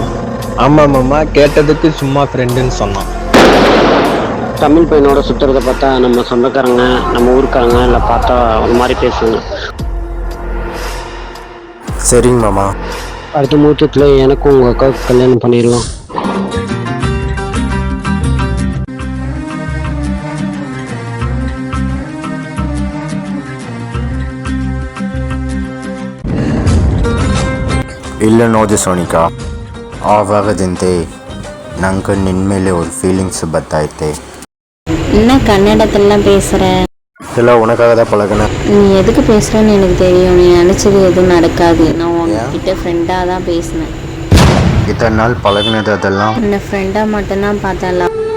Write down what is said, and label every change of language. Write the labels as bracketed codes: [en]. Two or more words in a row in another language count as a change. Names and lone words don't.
[ta] ஆமாம் மாமா, கேட்டதுக்கு சும்மா ஃப்ரெண்டுன்னு சொன்னான். தமிழ் பையனோட சுற்றுறதை பார்த்தா நம்ம சொந்தக்காரங்க, நம்ம ஊருக்காரங்க இல்லை பார்த்தா ஒரு மாதிரி பேசுங்க. சரிங்க மாமா. அடுத்த முகூர்த்தத்தில் எனக்கும் உங்கள் அக்காவுக்கு கல்யாணம் பண்ணிடலாம். [kn] ಇಲ್ಲ ನೋಡು ಸೋನಿಕಾ, ಆವಾಗದಂತೆ ನಂಗೆ ನಿನ್ನ ಮೇಲೆ [ta] ஒரு ஃபீலிங்ஸ் பத்தாயிட்டே. என்ன கன்னடத்திலாம் பேசுற? இதெல்லாம் உனக்காக தான் பழகினேன். நீ எதுக்கு பேசுறன்னு எனக்கு தெரியும். நீ நினைச்சது எதுவும் நடக்காது. நான் உன்கிட்ட ஃப்ரெண்டா தான் பேசினேன். இத்தனை நாள் பழகினது அதெல்லாம் உன்னை ஃப்ரெண்டா மட்டும்தான் பார்த்தேன்.